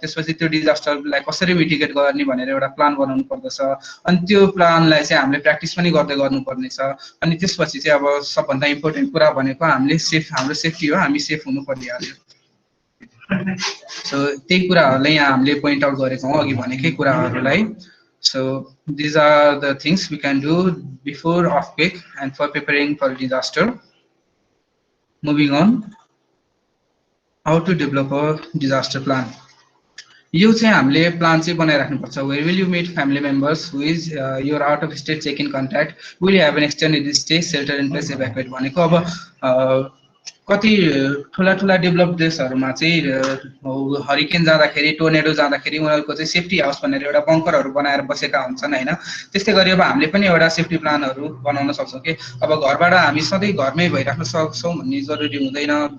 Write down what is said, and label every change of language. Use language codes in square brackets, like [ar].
[ne] त्यसपछि त्यो डिजास्टरलाई कसरी मिटिगेट गर्ने भनेर एउटा प्लान बनाउनु पर्दछ। अनि त्यो प्लानलाई चाहिँ हामीले प्र्याक्टिस पनि गर्दै गर्नुपर्नेछ। अनि त्यसपछि चाहिँ अब सबभन्दा इम्पोर्टेन्ट कुरा भनेको हाम्रो सेफ्टी हो, हामी सेफ हुनु परिहाल्यो। सो त्यही कुराहरूलाई यहाँ हामीले पोइन्ट आउट गरेको हौँ अघि भनेकै कुराहरूलाई। [en] So these are the things we can do before earthquake and for preparing for disaster. Moving on, how to develop a disaster plan. [ne] यो चाहिँ हामीले प्लान चाहिँ बनाइराख्नुपर्छ। [en] Where will you meet family members? Who is your out of state check-in contact? Will you have an extended stay, shelter in place, evacuate [ne] भनेको अब कति ठुला develop देशहरूमा चाहिँ हरिकेन जाँदाखेरि, टोर्नेडो जाँदाखेरि उनीहरूको चाहिँ सेफ्टी हाउस भनेर एउटा बङ्करहरू बनाएर बसेका हुन्छन् हैन। त्यस्तै गरी अब हामीले पनि एउटा सेफ्टी प्लानहरू बनाउन सक्छौँ कि अब घरबाट हामी सधैँ घरमै भइराख्न सक्छौँ भन्ने जरुरी हुँदैन।